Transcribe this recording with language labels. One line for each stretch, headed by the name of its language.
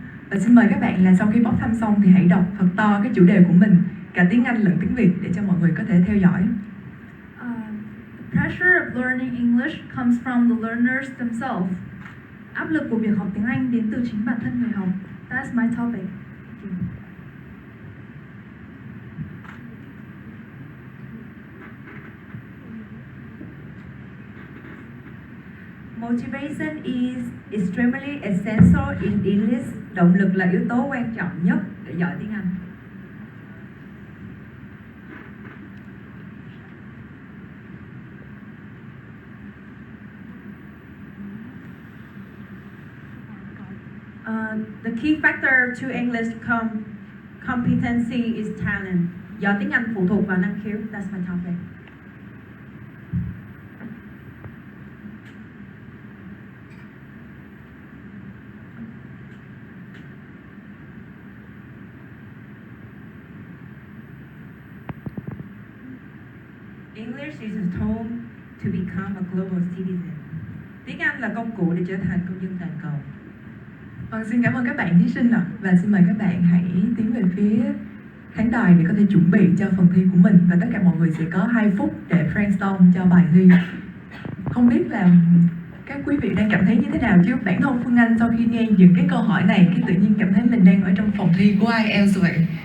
Vietnamese: Và xin mời các bạn là sau khi bóc thăm xong thì hãy đọc thật to cái chủ đề của mình, cả tiếng Anh lẫn tiếng Việt để cho mọi người có thể theo dõi.
English: The pressure of learning English comes from the learners themselves.
Vietnamese: Áp lực của việc học tiếng Anh đến từ chính bản thân người học.
English: That's my topic. Motivation is extremely essential in English.
Vietnamese: Động lực là yếu tố quan trọng nhất để giỏi tiếng Anh.
English: The key factor to English competency is talent.
Vietnamese: Giỏi tiếng Anh phụ thuộc vào năng khiếu.
English: That's my topic. English is a tool to become a global citizen.
Vietnamese: Tiếng Anh là công cụ để trở thành công dân toàn cầu. Vâng, xin cảm ơn các bạn thí sinh ạ. Và xin mời các bạn hãy tiến về phía khán đài để có thể chuẩn bị cho phần thi của mình. Và tất cả mọi người sẽ có 2 phút để brainstorm cho bài thi. Không biết là các quý vị đang cảm thấy như thế nào chứ bản thân Phương Anh sau khi nghe những cái câu hỏi này cái tự nhiên cảm thấy mình đang ở trong phòng thi của IELTS vậy.